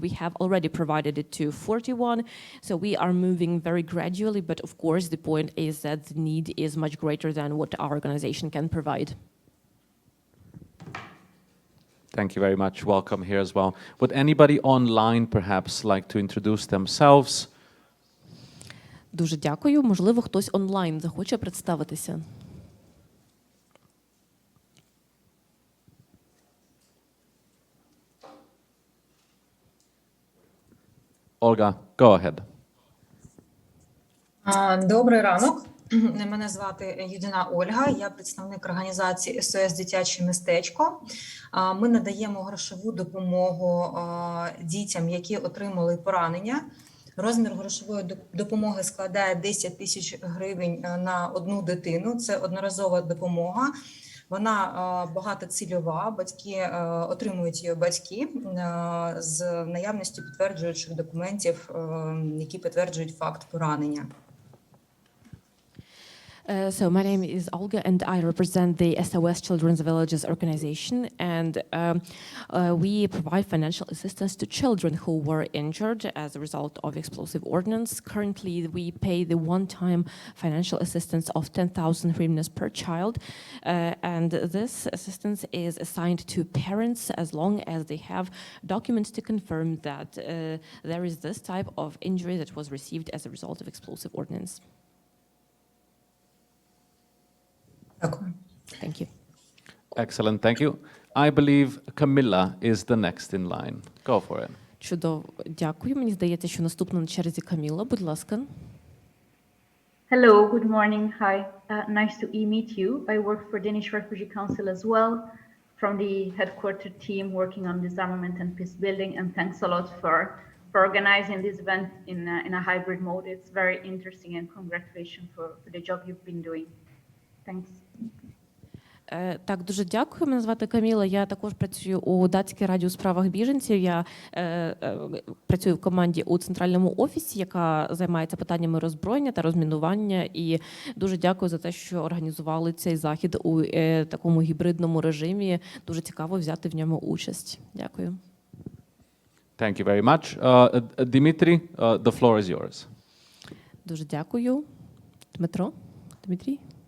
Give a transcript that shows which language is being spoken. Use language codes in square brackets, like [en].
[en] We have already provided it to 41, so we are moving very gradually, but of course the point is that the need is much greater than what our organization can provide. Thank you very much. Welcome here as well. Would anybody online perhaps like to introduce themselves? [uk] Дуже дякую. Можливо, хтось онлайн захоче представитися. [en] Olga, go ahead. [uk] Добрий ранок. Мене звати Юдина Ольга, я представник організації СОС «Дитяче містечко». Ми надаємо грошову допомогу дітям, які отримали поранення. Розмір грошової допомоги складає 10 тисяч гривень на одну дитину. Це одноразова допомога. Вона багатоцільова, батьки отримують її батьки з наявністю підтверджуючих документів, які підтверджують факт поранення. [en] So my name is Olga, and I represent the SOS Children's Villages organization, and we provide financial assistance to children who were injured as a result of explosive ordnance. Currently, we pay the one-time financial assistance of 10,000 hryvnias per child, and this assistance is assigned to parents as long as they have documents to confirm that there is this type of injury that was received as a result of explosive ordnance. Thank you. Excellent, thank you. I believe Camilla is the next in line. Go for it. [uk] Чудово, дякую. Мені здається, що наступна на черзі Каміла, будь ласка. [en] Hello, good morning. Hi, nice to meet you. I work for Danish Refugee Council as well, from the headquarter team working on disarmament and peace building. And thanks a lot for organizing this event in a hybrid mode. It's very interesting, and congratulations for the job you've been doing. Thanks. [uk] Так, дуже дякую. Мене звати Каміла. Я також працюю у Датській раді у справах біженців. Я працюю в команді у центральному офісі, яка займається питаннями роззброєння та розмінування. І дуже дякую за те, що організували цей захід у такому гібридному режимі. Дуже цікаво взяти в ньому участь. Дякую. [en] Thank you very much. Dimitri, the floor is yours. [uk] Дуже дякую. Дмитро? Дмитрій?